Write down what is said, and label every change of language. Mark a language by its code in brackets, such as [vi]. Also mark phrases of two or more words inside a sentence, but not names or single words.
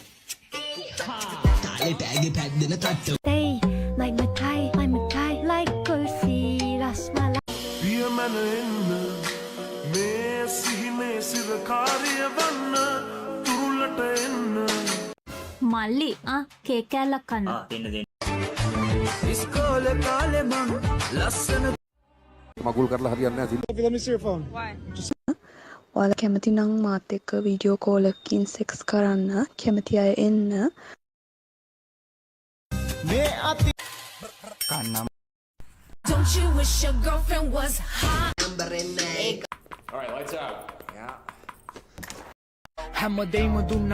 [en] Hey, like my tie, like kulfi, rasmalai. [si] මල්ලි කේක් කෑල්ලක් කන්න. Magul කරලා හරියන්නේ නැහැ. ඔයාලා කැමති නම් මාත් එක්ක [en] video call [si] එකකින් සෙක්ස් කරන්න කැමති අය එන්න. [en] Don't you wish your girlfriend was hot? [si] හැමදේම දුන්න